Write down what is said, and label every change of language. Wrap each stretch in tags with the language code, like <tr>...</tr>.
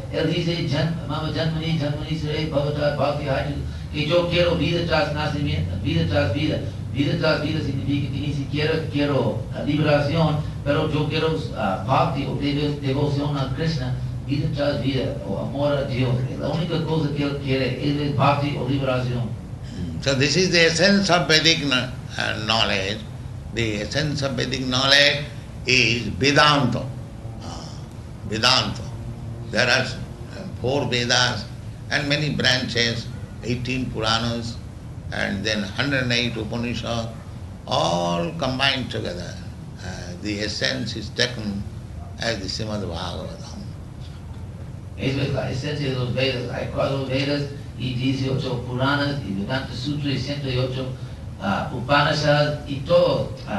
<es>Él dice,</es> <sa>mama jñāna-miśra-bhakti,</sa> <es>que yo quiero vida tras nacimiento, vida tras vida. Vida tras vida significa que ni siquiera quiero liberación, pero yo quiero bhakti o devoción a Krishna, vida tras vida, o amor a Dios. La única cosa que él quiere es bhakti o liberación.</es> <en>So this is the essence of Vedic knowledge. The essence of Vedic knowledge is Vedanta. Vedanta. There are 4 Vedas and many branches, 18 Puranas, and then 108 Upanishads, all combined together. The essence is taken as the Srimad-Bhagavatam.</en> <es>Eso es la esencia de los Vedas. Hay 4 Vedas y 18 Puranas y Vedanta Sutra y 108 Upanishads y todo.</es>